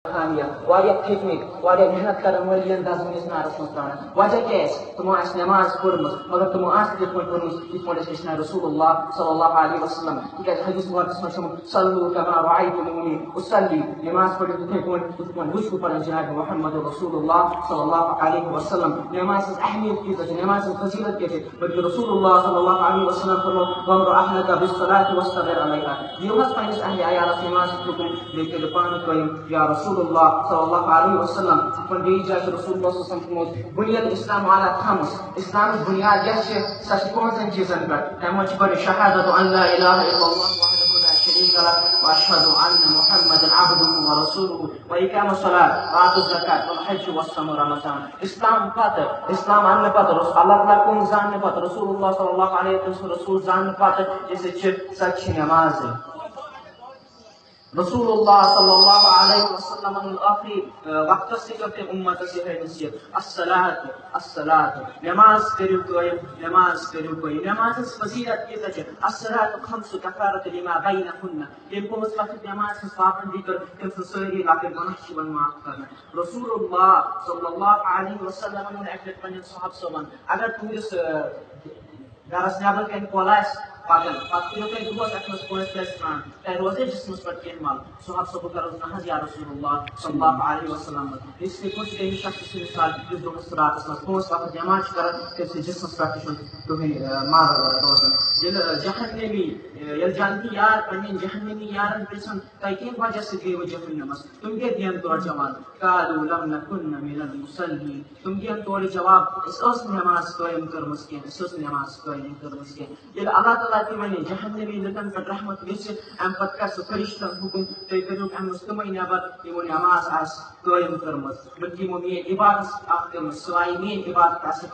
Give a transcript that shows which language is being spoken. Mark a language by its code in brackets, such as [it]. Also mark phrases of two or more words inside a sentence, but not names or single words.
[ks] واریاہ تھٔکمٕتۍ واریاہ محنت کران وٲلۍ دزوٕنِس نارس منٛز ترٛاوان وجہ کیٛاہ آسہِ تِمو آسہِ نٮ۪ماز پٔرمٕژ مگر تِمو آسہِ تِتھ پٲٹھۍ پٔرمٕژ یِتھ پٲٹھۍ أسۍ ہیٚچھناو [ar] رسول اللہ صلی اللہ علیہ وسلم [ks] تِکیٛازِ حدیث مُبارکس منٛز چھُ [ar] صلوا کما رأیتمونی اصلی [ks] نٮ۪ماز پٔرِو تِتھٕے پٲٹھۍ یِتھ پٲٹھۍ وٕچھ بہٕ پنُن جناب محمد [ar] رسول اللہ صلی اللہ علیہ وسلم [ks] نٮ۪مازِ ہٕنٛز اہمیت کۭژاہ چھِ نٮ۪مازِ ہٕنٛز فضیلت کیٛاہ چھِ بلکہِ [ar] رسول اللہ صلی اللہ علیہ وسلم [ks] فرمو [ar] وَامُر أَهْلَكَ بِالصَّلَاةِ وَاصْطَبِرْ عَلَيْهَا [ks] دِیِو حظ پنٛنِس اہلِ عیالس نٮ۪مازِ ہُنٛد حُکم بیٚیہِ کٔرِو پانہٕ قٲیِم [ar] یا رسول اللہ صلی اللہ علیہ وسلم [ks] یِتھ پٲٹھۍ بیٚیِس جایہِ چھُ [ar] رسول اللہ صلی اللہ علیہ وسلم [ks] فرموت [ar] بُنیَد اسلام علی خمس [ks] اسلامٕچ بُنیاد یۄس چھِ سۄ چھِ پانٛژن چیٖزن پٮ۪ٹھ تَمہِ منٛز چھِ گۄڈٕ شہادت [ar] ان لا الہ الا اللہ وحدہ لا شریٖک لہ واشہدُ ان محمدا عبدہ ورسولہ وإقام الصلاة وآتوا الزکاة والحج والصوم رمضان [ks] اسلام پتہٕ اسلام اننہٕ پتہٕ اللہ تعالیٰ کُن زاننہٕ پتہٕ [ar] رسول اللہ صلی اللہ علیہ وسلم [ks] رسول زاننہٕ پتہٕ یُس چھِ سۄ چھِ نٮ۪مازٕے [ar] رسول اللہ صلی اللہ علیہ وسلم [ks] ٲخری وقتس تہِ کٔر تٔمۍ اُمتس یِہے نصیحت الصلاۃ نٮ۪ماز کٔرِو قٲیِم نٮ۪ماز کٔرِو قٲیِم نٮ۪ماز ہٕنٛز فضیلت کۭژاہ چھِ [ar] الصلاۃ خمس کفارۃ لما بینہن [ks] ییٚمۍ پانٛژھ وقت نٮ۪ماز ہٕنٛز پابنٛدی کٔر تٔمۍ سٕنٛز سٲری لۄکٕٹۍ گۄناہ چھِ یِوان معاف کرنہٕ [ar] رسول اللہ صلی اللہ علیہ وسلم [ks] ووٚن اکہِ لٹہِ پننٮ۪ن صحابہٕ صٲبن اگر تُہنٛدِس گرس نٮ۪بر کَنہِ کۄل آسہِ پکان پتہٕ کٔرِو تُہۍ دۄہس اتھ منٛز پانٛژِ لٹہِ سرٛان تۄہہِ روزے جسمس پٮ۪ٹھ کینٛہہ مل صحابہٕ صٲبو کرو نہ حظ [ar] یا رسول اللہ صلی اللہ علیہ وسلم [ks] یِتھٕے پٲٹھۍ چھِ تٔمِس شخص سٕنٛز مثال یُس دۄہس راتس منٛز پانٛژھ وقت نٮ۪ماز چھُ کران تٔمۍ سٕنٛدِس جسمس پٮ۪ٹھ تہِ چھُنہٕ کٕہٕنۍ مل روزان ییٚلہِ جنتی یار پننٮ۪ن جہنمی یارن پرژھن تۄہہِ کمہِ وجہ سۭتۍ گٔیوٕ جہنمس تِم کیٛاہ دِین تورٕ جواب [ar] قالوا لم نكن من المصلين [ks] تِم دِین تورٕ جواب أسۍ ٲس نہٕ نٮ۪ماز قٲیِم کٔرمٕژ کینٛہہ أسۍ ٲس نہٕ نٮ۪ماز قٲیِم کٔرمٕژ کینٛہہ ییٚلہِ اللہ تعالیٰ تہِ وَنہِ جہنمی لُکن پٮ۪ٹھ رحمت گژھِ اَمہِ پتہٕ کر سُہ فرشتن حُکم تُہۍ کٔرِو اَمہِ منٛز تِمے نٮ۪بر یِمو نٮ۪ماز آسہِ قٲیِم کٔرمٕژ بٔلکہِ یِمو میٲنۍ عبادت اکھ کٔرمٕژ سوایے میٲنۍ عبادت آسہِ